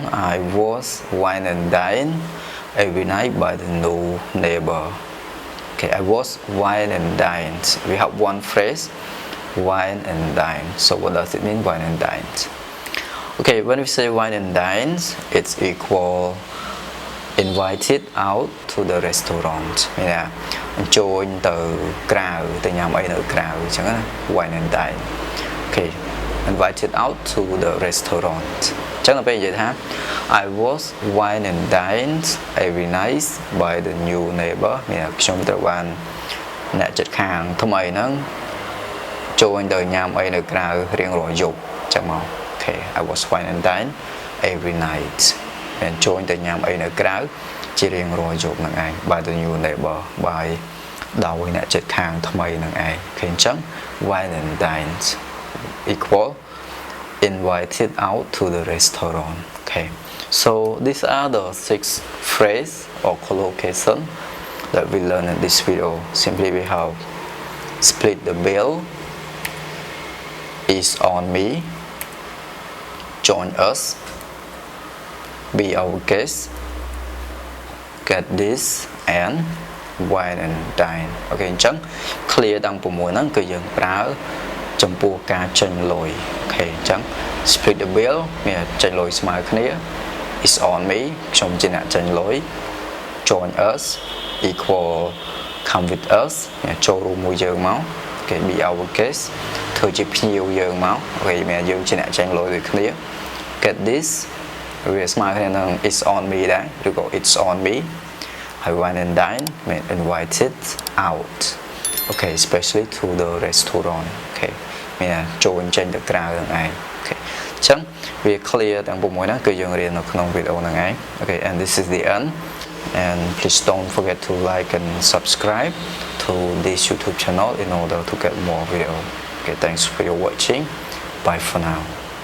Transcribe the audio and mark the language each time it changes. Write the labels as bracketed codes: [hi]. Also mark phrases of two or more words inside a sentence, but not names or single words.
[en] I was wine and dine every night by the new neighbor. Okay, I was wine and dine. We have one phrase, wine and dine. So what does it mean, wine and dine? Okay, when we say wine and dine, it's equal invited out to the restaurant. Yeah, [km] អញ្ជើញទៅក្រៅទៅញ៉ាំអីនៅក្រៅអញ្ចឹងណា [en] wine and dine. Okay, invited out to the restaurant. [km] អញ្ចឹងដល់ពេលនិយាយថា [en] I was wine and dined every night by the new neighbor [km] មានខ្ញុំត្រូវបានអ្នកជិត ខាងថ្មីហ្នឹងចូលទៅញ៉ាំអីនៅក្រៅរៀងរាល់យប់អញ្ចឹងមក [en] Okay, I was wine and dined every night [km] មានចូលទៅញ៉ាំអីនៅក្រៅជារៀងរាល់យប់ហ្នឹងឯង [en] by the new neighbor by [km] ដោយអ្នកជិតខាងថ្មីហ្នឹងឯង Okay, អញ្ចឹង [en] wine and dined equal invited out to the restaurant. Okay, so these are the 6 phrases or collocation that we learned in this video. Simply we have split the bill, is on me, join us, be our guest, get this, and wine and dine. [km] Okay, អញ្ចឹង clear ទាំង6ហ្នឹងគឺយើងប្រើចំពោះការចេញលុយ Okay, អញ្ចឹង [en] split the bill [km] មានចេញលុយស្មើគ្នា [en] is on me [km] ខ្ញុំជាអ្នកចេញលុយ [en] join us equal come with us [km] ចូលរួមមួយយើងមក [en] Okay, be our guest [km] ធ្វើជាភ្ញៀវយើងមក Okay, មានយើងជា អ្នកចេញលុយដូចគ្នា [en] get this [km] វាស្មើគ្នានឹង [en] is on me [km] ដែរឬក៏ [en] it's on me ហើយ wine and dine មាន invited out Okay, especially to the restaurant Okay, [km] មានចូលចេញទៅក្រៅហ្នឹងឯង [en] Okay, [km] អញ្ចឹងវា [en] clear [km] ទាំង6ហ្នឹងគឺយើងរៀននៅក្នុងវីដេអូហ្នឹងឯង [en] Okay, and this is the end and please don't forget to like and subscribe to this YouTube channel in order to get more video. Okay, thanks for your watching. Bye for now.